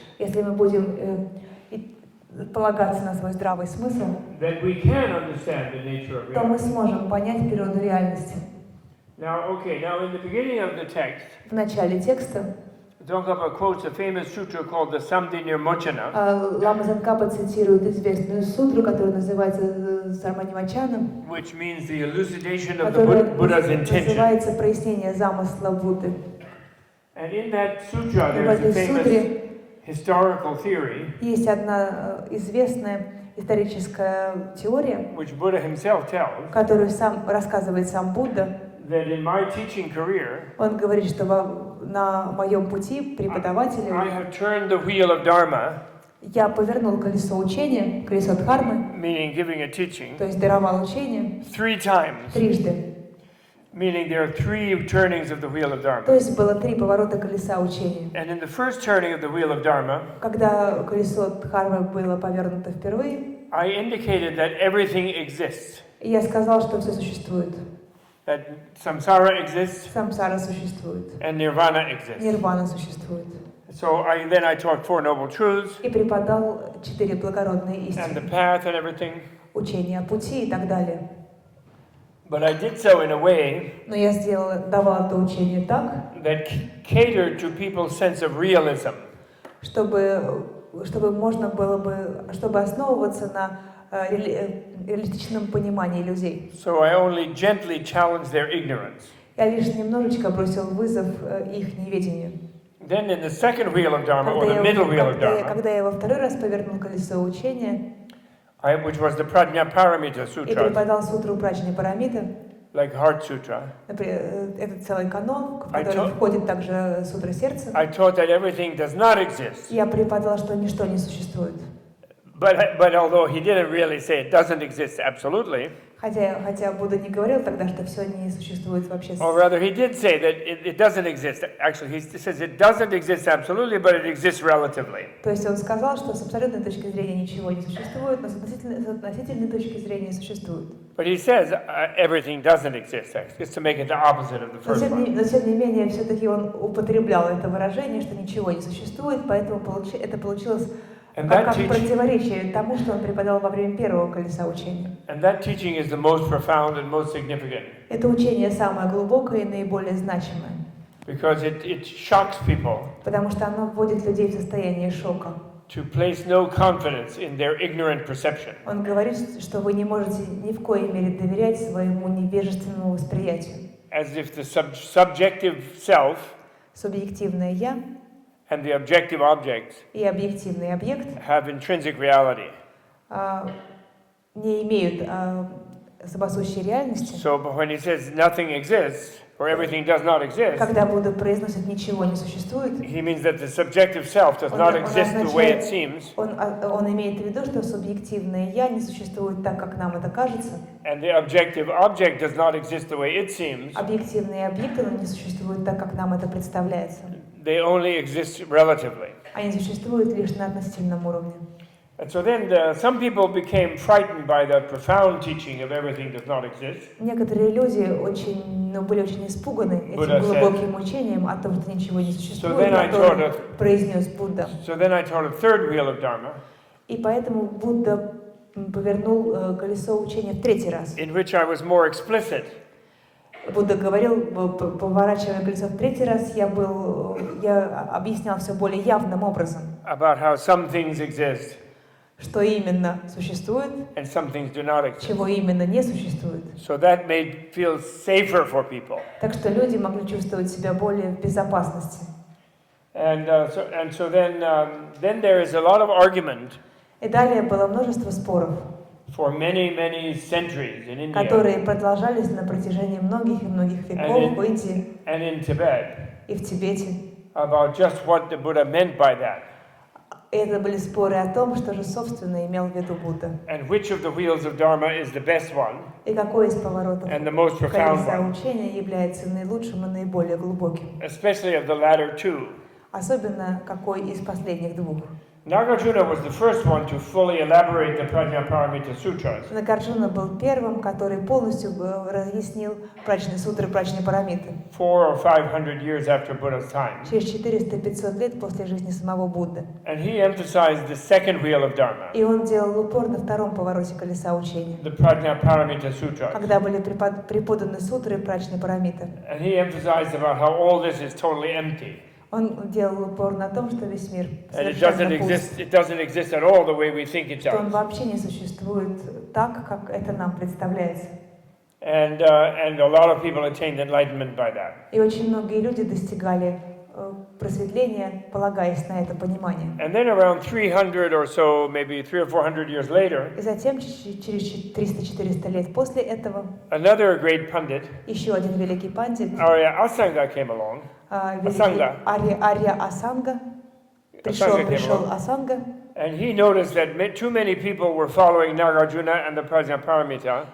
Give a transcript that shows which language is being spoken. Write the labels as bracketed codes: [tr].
[ru] если мы будем полагаться на свой здравый смысл, [en] then we can understand the nature of [ru] то мы [en] reality. [ru] сможем понять природу реальности. [en] Now in the beginning of the text, [ru] В начале текста [en] Tsongkhapa quotes a famous sutra called the Samdhinirmochana, [ru] Лама Цонкапы цитирует известную сутру, которая называется Сарманимачаном, [en] which means the elucidation of the [ru] которая [en] Buddha's intention. [ru] называется прояснение замысла Будды. [en] And in that sutra, [ru] И в [en] there's a [ru] этой сутре [en] historical theory, [ru] есть одна известная историческая теория, [en] which Buddha himself tells, [ru] которую сам рассказывает сам Будда. [en] that in my teaching career, [ru] Он говорит, что на моем пути преподавателя [en] I have turned the wheel of Dharma, [ru] я повернул колесо учения, колесо Дхармы, [en] meaning giving a teaching, [ru] то есть даровал учение [en] 3 times, [ru] трижды. [en] meaning there are 3 turnings of the wheel of [ru] То [en] Dharma. [ru] есть было 3 поворота колеса учения. [en] And in the first turning of the wheel of Dharma, [ru] Когда колесо Дхармы было повернуто впервые, [en] I indicated that everything exists, [ru] я сказал, что все существует. [en] that samsara exists [ru] Самсара существует. [en] and nirvana exists. [ru] Нирвана существует. [en] So then I taught 4 noble truths [ru] И преподал 4 благородные [en] and the [ru] истины. [en] path and everything. [ru] Учение о пути и так далее. [en] But I did so in a way [ru] Но я давал это учение так, [en] that catered to people's sense of realism. [ru] чтобы можно было бы, чтобы основываться на реалистичном понимании людей. [en] So I only gently challenged their ignorance. [ru] Я лишь немножечко бросил вызов их неведению. [en] Then in the second wheel of Dharma, or the middle wheel of Dharma, [ru] Когда я во второй раз повернул колесо учения [en] which was the Prajnaparamita [ru] и [en] Sutra, [ru] преподал сутру Прачни Парамита, [en] like Heart Sutra, [ru] это целый канон, в который входит также сутра сердца, [en] I taught that everything does not exist. [ru] я преподал, что ничто не существует. [en] But although he didn't really say it doesn't exist absolutely, [ru] Хотя Будда не говорил тогда, что все не существует вообще. [en] or rather he did say that it doesn't exist. Actually, he says it doesn't exist absolutely, but it exists relatively. [ru] То есть он сказал, что с абсолютной точки зрения ничего не существует, но с относительной точки зрения существует. [en] But he says everything doesn't exist, just to make it the opposite of the first one. [ru] Но тем не менее, все-таки он употреблял это выражение, что ничего не существует, поэтому это получилось как противоречие тому, что он преподал во время первого колеса учения. [en] And that teaching is the most profound and most significant. [ru] Это учение самое глубокое и наиболее значимое. [en] Because it shocks people. [ru] Потому что оно вводит людей в состояние шока. [en] To place no confidence in their ignorant perception. [ru] Он говорит, что вы не можете ни в коей мере доверять своему невежественному восприятию. [en] As if the subjective self [ru] Субъективное я [en] and the objective object [ru] и объективный объект [en] have intrinsic reality. [ru] Не имеют самосущей реальности. [en] So, but when he says nothing exists or everything does not exist, [ru] Когда Будда произносит «ничего не существует», [en] he means that the subjective self does not exist the way it seems. [ru] Он имеет в виду, что субъективное «я» не существует так, как нам это кажется. [en] And the objective object does not exist the way it seems. [ru] Объективные объекты не существуют так, как нам это представляется. [en] They only exist relatively. [ru] Они существуют лишь на относительном уровне. [en] And so then some people became frightened by the profound teaching of everything does not exist. [ru] Некоторые люди были очень испуганы этим глубоким учением о том, что ничего не существует, которое произнес Будда. [en] So then I taught a third wheel of Dharma. [ru] И поэтому Будда повернул колесо учения в третий раз. [en] In which I was more explicit. [ru] Будда говорил, поворачивая колесо в третий раз, я объяснял все более явным образом. [en] About how some things exist. [ru] Что именно существует, [en] and some things do not exist. [ru] Чего именно не существует. [en] So that made feel safer for people. [ru] Так что люди могли чувствовать себя более в безопасности. [en] And so then there is a lot of argument. [ru] И далее было множество споров. [en] For many centuries in India. [ru] Которые продолжались на протяжении многих и многих веков в Индии. [en] And in Tibet. [ru] И в Тибете. [en] About just what the Buddha meant by that. [ru] Это были споры о том, что же собственно имел в виду Будда. [en] And which of the wheels of Dharma is the best one? [ru] И какой из поворотов колеса учения является наилучшим и наиболее глубоким? [en] Especially of the latter two. [ru] Особенно какой из последних двух. [en] Nagarjuna was the first one to fully elaborate the Prajnaparamita Sutras. [ru] Нагарджуна был первым, который полностью разъяснил Прачни сутры Прачни Парамиты. [en] 400 or 500 years after Buddha's time. [ru] Через 400-500 лет после жизни самого Будды. [en] And he emphasized the second wheel of Dharma. [ru] И он делал упор на втором повороте колеса учения. [en] The Prajnaparamita Sutras. [ru] Когда были преподаны сутры Прачни Парамиты. [en] And he emphasized about how all this is totally empty. [ru] Он делал упор на том, что весь мир совершенно пуст. [en] It doesn't exist at all the way we think it does. [ru] Что он вообще не существует так, как это нам представляется. [en] And a lot of people attained enlightenment by that. [ru] И очень многие люди достигали просветления, полагаясь на это понимание. [en] And then around 300 or so, maybe 300 or 400 years later, [ru] И затем, через 300-400 лет после этого, [en] another great pundit, [ru] еще один великий пандит, [en] Arya Asanga, came along. [ru] великий Арья Асанга, пришел Асанга, [en] And he noticed that too many people were following Nagarjuna and the Prajnaparamita.